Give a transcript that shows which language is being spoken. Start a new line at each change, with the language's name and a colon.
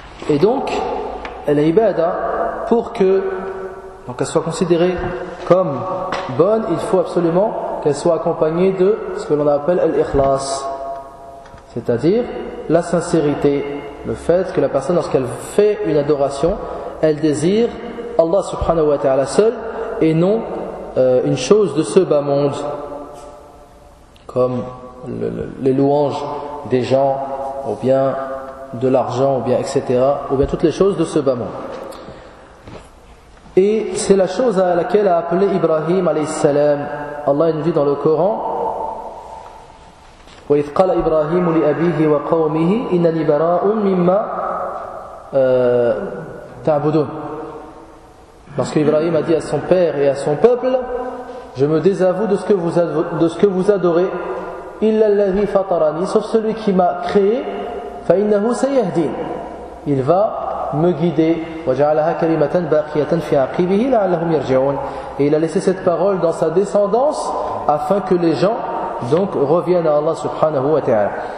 French: Et donc, l'ibadat, pour que donc elle soit considérée comme bonne, il faut absolument qu'elle soit accompagnée de ce que l'on appelle l'ikhlas, c'est-à-dire la sincérité, le fait que la personne, lorsqu'elle fait une adoration, elle désire Allah subhanahu wa ta'ala seul et non une chose de ce bas monde, comme les louanges des gens, ou bien de l'argent, ou bien etc., ou bien toutes les choses de ce bas monde. Et c'est la chose à laquelle a appelé Ibrahim alayhi salam. Allah nous dit dans le Coran:
Arabic: وَإِذْ قَالَ إِبْرَاهِيمُ لِأَبِيهِ وَقَوْمِهِ إِنَّنِي بَرَاءٌ مِمَّا تَعْبُدُونَ.
French: Lorsque Ibrahim a dit à son père et à son peuple: je me désavoue de ce que vous adorez.
Arabic: إِلَّا الَّذِي فَطَرَنِي,
French: sauf celui qui m'a créé.
Arabic: فَإِنَّهُ سَيَهْدِينَ,
French: il va me guider.
Arabic: وَجَعَلَهَا كَلِمَةً بَاقِيَةً فِي عَقِبِهِ لَعَلَّهُمْ يَرْجِعُونَ,
French: et il a laissé cette parole dans sa descendance afin que les gens donc reviennent à Allah subhanahu wa ta'ala.